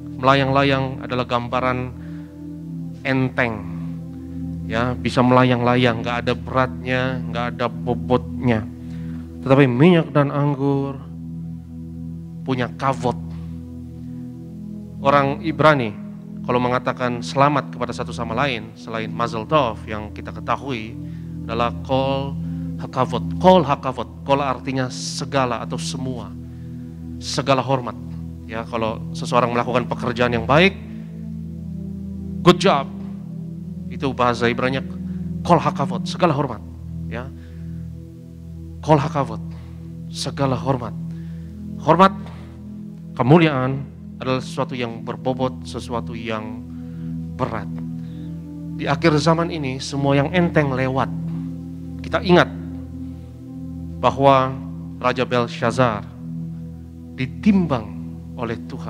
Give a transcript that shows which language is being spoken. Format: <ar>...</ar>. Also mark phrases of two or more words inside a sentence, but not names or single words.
<id>Melayang-layang adalah gambaran enteng, ya, bisa melayang-layang, nggak ada beratnya, nggak ada bobotnya. Tetapi minyak dan anggur punya kavod. Orang Ibrani kalau mengatakan selamat kepada satu sama lain selain</id> <he>מזל טוב</he> <id>yang kita ketahui adalah</id> <he>כל הכבוד. כל הכבוד,</he> <id>kol artinya segala atau semua, segala hormat. Ya, kalau seseorang melakukan pekerjaan yang baik,</id> <en>good job,</en> <id>itu bahasa Ibraninya</id> <he>כל הכבוד,</he> <id>segala hormat. Ya,</id> <he>כל הכבוד,</he> <id>segala hormat. Hormat, kemuliaan adalah sesuatu yang berbobot, sesuatu yang berat. Di akhir zaman ini semua yang enteng lewat. Kita ingat bahwa Raja Belshazzar ditimbang oleh Tuhan.</id>